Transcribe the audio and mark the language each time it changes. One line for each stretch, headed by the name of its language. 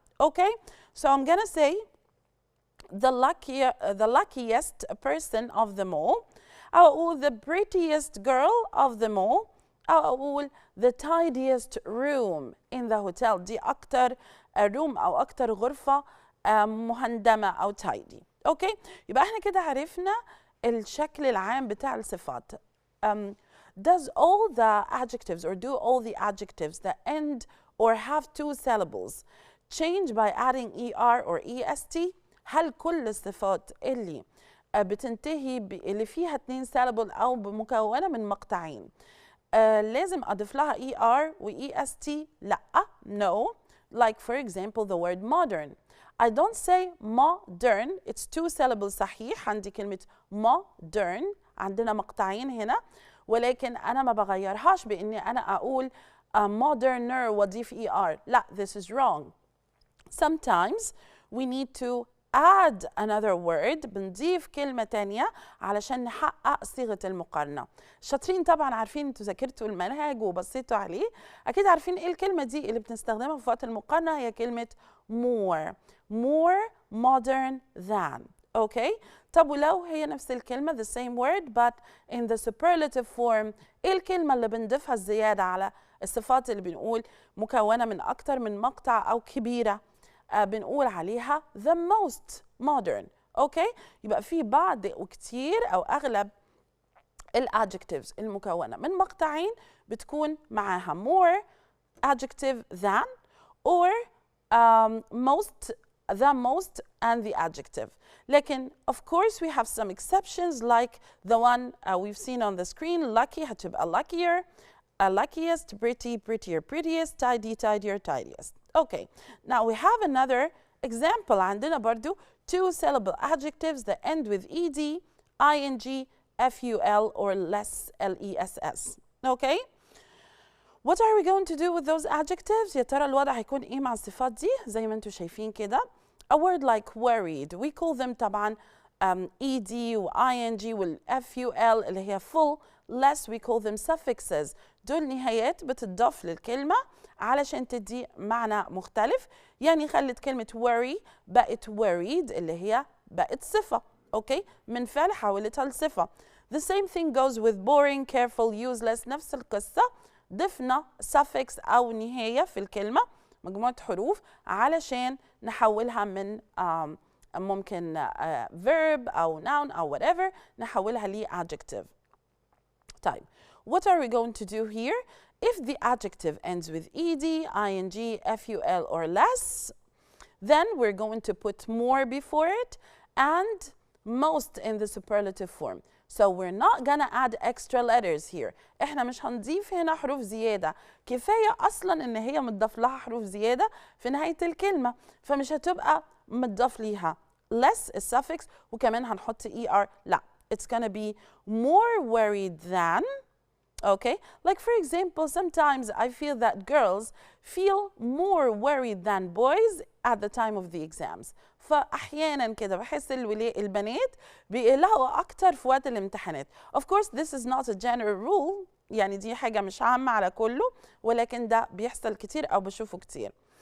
English: Okay, so I'm gonna say the luckiest person of them all،
Arabic: أو أقول
English: the prettiest girl of them all، أو أقول the tidiest room in the hotel.
Arabic: دي أكتر room أو أكتر غرفة مهندمة أو tidy. أوكي، يبقى احنا كده عرفنا الشكل العام بتاع الصفات.
English: Does all the adjectives or do all the adjectives that end or have two syllables change by adding ER or EST؟
Arabic: هل كل الصفات اللي بتنتهي اللي فيها 2 syllable أو مكونة من مقطعين لازم أضيف لها ER و EST؟ لأ.
English: No. Like for example the word modern. I don't say modern. It's 2 syllables
Arabic: صحيح. عندي كلمة modern، عندنا مقطعين هنا، ولكن أنا ما بغيرهاش بإني أنا أقول moderner وأضيف ER. لا، this is wrong. Sometimes we need to add another word، بنضيف كلمة تانية علشان نحقق صيغة المقارنة. شاطرين طبعا، عارفين انتوا ذاكرتوا المنهج وبصيتوا عليه، أكيد عارفين إيه الكلمة دي اللي بنستخدمها في وقت المقارنة. هي كلمة more.
English: More modern than. Okay.
Arabic: طب ولو هي نفس الكلمة
English: the same word but in the superlative form،
Arabic: إيه الكلمة اللي بنضيفها الزيادة على الصفات اللي بنقول مكونة من أكتر من مقطع أو كبيرة؟ بنقول عليها
English: the most modern.
Arabic: اوكي، يبقى في بعض وكتير او اغلب الادجectives المكونه من مقطعين بتكون معاها
English: more adjective than or most the most and the adjective.
Arabic: لكن
English: of course we have some exceptions like the one we've seen on the screen. lucky
Arabic: هتبقى
English: luckier, luckiest, pretty, prettier, prettiest, tidy, tidier, tidiest. Okay, now we have another example.
Arabic: عندنا برضو
English: 2 syllable adjectives that end with ed, ing, ful or less, less. Okay, what are we going to do with those adjectives؟
Arabic: يا ترى الوضع هيكون ايه مع الصفات دي؟ زي ما انتوا شايفين كده.
English: A word like worried we call them
Arabic: طبعا
English: ed و ing وال ful
Arabic: اللي هي
English: full. less we call them suffixes.
Arabic: دول نهايات بتضاف للكلمة علشان تدي معنى مختلف. يعني خلت كلمة worry بقت worried اللي هي بقت صفة. اوكي، من فعل حولتها لصفة.
English: The same thing goes with boring, careful, useless.
Arabic: نفس القصة، ضفنا suffix أو نهاية في الكلمة، مجموعة حروف علشان نحولها من ممكن verb أو noun أو whatever، نحولها ل adjective. طيب،
English: what are we going to do here? If the adjective ends with ed, ing, ful or less, then we're going to put more before it and most in the superlative form. So we're not gonna add extra letters here.
Arabic: احنا مش هنضيف هنا حروف زيادة، كفاية أصلا إن هي متضاف لها حروف زيادة في نهاية الكلمة، فمش هتبقى متضاف ليها less الsuffix وكمان هنحط er. لا،
English: it's gonna be more worried than. Okay, like for example, sometimes I feel that girls feel more worried than boys at the time of the exams.
Arabic: فأحيانا كده بحس البنات بيقلقوا أكتر في وقت الامتحانات.
English: Of course, this is not a general rule.
Arabic: يعني دي حاجة مش عامة على كله، ولكن ده بيحصل كتير أو بشوفه كتير.